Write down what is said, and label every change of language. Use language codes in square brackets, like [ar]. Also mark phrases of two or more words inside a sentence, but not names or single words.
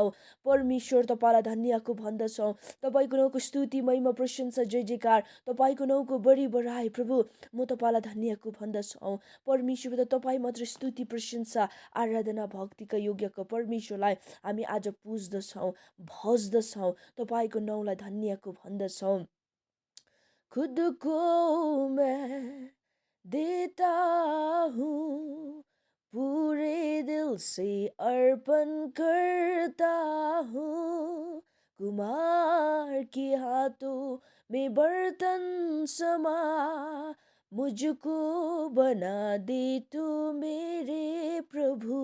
[ne] परमेश्वर, तपाईँलाई धन्यको भन्दछौँ। तपाईँको नाउँको स्तुति, महिमा, प्रशंसा, जय जयकार। तपाईँको नाउँको बढी बढाइ प्रभु, म तपाईँलाई धन्यको भन्दछौँ। परमेश्वर पिता, तपाईँ मात्र स्तुति, प्रशंसा, आराधना, भक्तिका योग्यको परमेश्वरलाई हामी आज पुज्दछौँ, भज्दछौँ। तपाईँको नाउँलाई धन्यको भन्दछौँ। [hi] खुद को मैं देता हूँ, पूरे दिल से अर्पण करता हूँ। कुम्हार के हाथों में बर्तन समा, मुझको बना दे तू मेरे प्रभु।